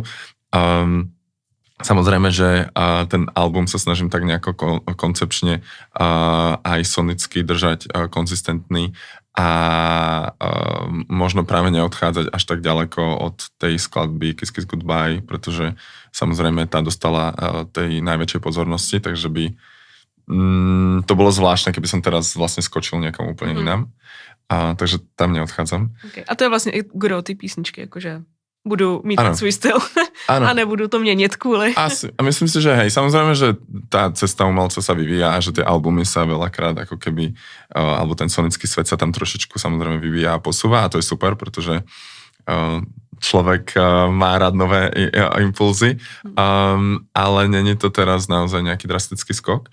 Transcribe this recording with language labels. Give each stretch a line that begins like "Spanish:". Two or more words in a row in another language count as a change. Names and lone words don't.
Slovak: Samozrejme, že ten album sa snažím tak nejako koncepčne aj sonicky držať konzistentný a možno práve neodchádzať až tak ďaleko od tej skladby Kiss Kiss Goodbye, pretože samozrejme tá dostala tej najväčšej pozornosti, takže by to bolo zvláštne, keby som teraz vlastne skočil niekam úplne inám. Takže tam neodchádzam.
Czech: Okay. A to je vlastne gro ty písničky, akože budu mít svůj styl a nebudu to měnit kvůli. Asi.
Slovak: A myslím si, že hej, samozrejme, že tá cesta umelca sa vyvíja a že tie albumy sa veľakrát ako keby, alebo ten sonický svet sa tam trošičku samozrejme vyvíja a posúva a to je super, pretože človek má rád nové impulzy, ale není to teraz naozaj nejaký drastický skok.